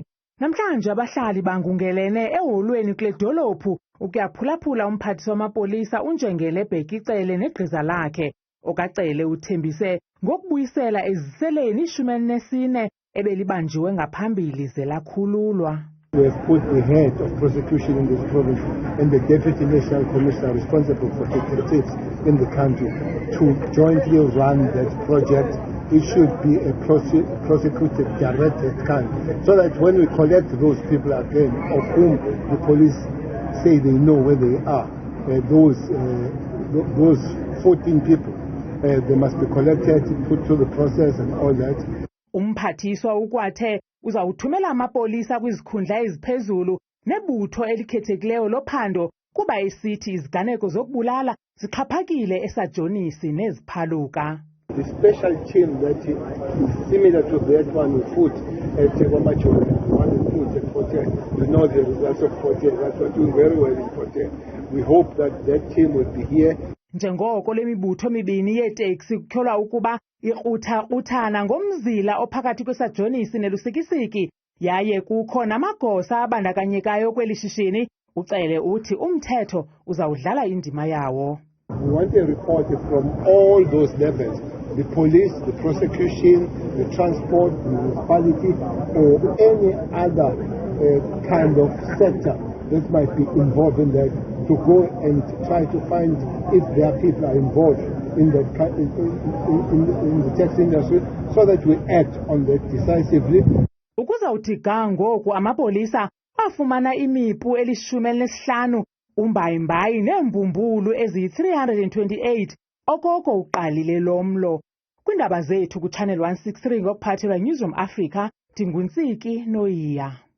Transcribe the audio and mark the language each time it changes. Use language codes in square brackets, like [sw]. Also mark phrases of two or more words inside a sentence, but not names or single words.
[xh] Namhlanje abahlali bangungelene eholweni kule dolophu ukuyaphulaphula umphathiswa wamapolisa unjengele Ubheki Cele negqiza lakhe. OkaCele uthembise ngokubuyisela eziseleni 14 ebelibanjiwe ngaphambili ze lakhululwa. [en] We have put the head of prosecution in this province and the Deputy National Commissioner responsible for statistics in the country to jointly run that project. It should be a prosecuted directed country, so that when we collect those people again, of whom the police say they know where they are, those 14 people, they must be collected, put through the process and all that. [xh] Umphathiswa ukwathe uzawuthumela amapolisa kwizikhundla eziphezulu nebutho elikhethekileyo lophando kuba esithi iziganeko zokubulala zixhaphakile eSajonisi neziphaluka. [en] The special team that is similar to that one we put at Kwamacholo, one we put at Hotel. We know the results of Hotel. That's what doing very well in Hotel. We hope that that team will be here. [xh] Njengoko lemibutho mibini yeeteksi kutyholwa ukuba ikrutha-kruthana ngomzila ophakathi kweSajonisi nelusikisiki yaye kukho namagosa abandakanyekayo kweli shishini, uCele uthi umthetho uzawudlala indima yawo. [en] We want a report from all those levels, the police, the prosecution, the transport, the municipality, or any other kind of sector that might be involved in that, to go and try to find if their people are involved in the taxi industry, so that we act on that decisively. [xh] Ukuzawuthi ga ngoku amapolisa afumana imipu eli-15 umbayimbayi neembumbulu eziyi-328 okoko uqalile lomlo. Kwiindaba zethu kuChannel 163 ngokuphathelwa Newsroom Africa, Ndinguntsiki Noyiya.